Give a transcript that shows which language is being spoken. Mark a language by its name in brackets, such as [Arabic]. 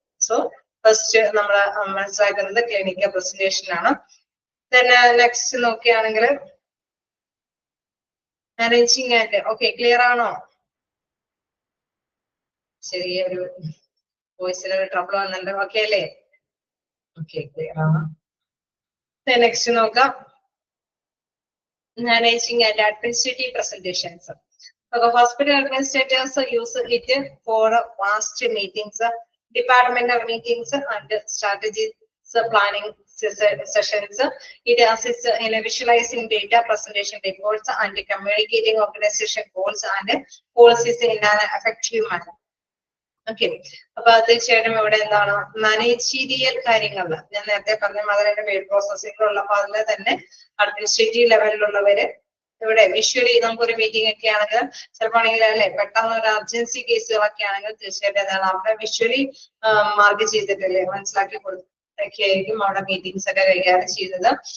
[Malayalam] So first നമ്മൾ മനസ്സിലാക്കുന്നത് clinical presentation ആണ്. പിന്നെ നെക്സ്റ്റ് നോക്കുകയാണെങ്കിൽ മാനേജിങ് ആൻഡ് ഓക്കെ ക്ലിയർ ആണോ? ചെറിയൊരു വോയിസിലൊരു ട്രബിൾ വന്നിട്ടുണ്ട്. ഓക്കെ അല്ലേ? ഓക്കെ ക്ലിയർ ആണ്. നെക്സ്റ്റ് നോക്കാം [English] managing and administrative presentations. So the hospital administrators use it for vast meetings, departmental meetings, and strategy planning sessions. It assists in visualizing data, presentation reports, and communicating organization goals and policies in an effective manner. [Malayalam] Okay, അപ്പൊ തീർച്ചയായിട്ടും ഇവിടെ എന്താണ് managerial കാര്യങ്ങൾ ഞാൻ നേരത്തെ പറഞ്ഞ മാതിരി പേഡ് processing ഉള്ളപ്പോ അതിൽ തന്നെ അഡ്മിനിസ്ട്രേറ്റീവ് ലെവലിലുള്ളവര് ഇവിടെ വിഷ്വലി നമുക്കൊരു മീറ്റിംഗ് ഒക്കെ ആണെങ്കിൽ ചിലപ്പോൾ ആണെങ്കിൽ അല്ലെ പെട്ടെന്ന് ഒരു അർജൻസി കേസുകളൊക്കെ ആണെങ്കിൽ തീർച്ചയായിട്ടും എന്താണ് അവിടെ വിഷ്വലി മാർക്ക് ചെയ്തിട്ടല്ലേ മനസ്സിലാക്കി കൊടുത്തൊക്കെ ആയിരിക്കും അവിടെ മീറ്റിംഗ്സ് ഒക്കെ കൈകാര്യം ചെയ്തത്.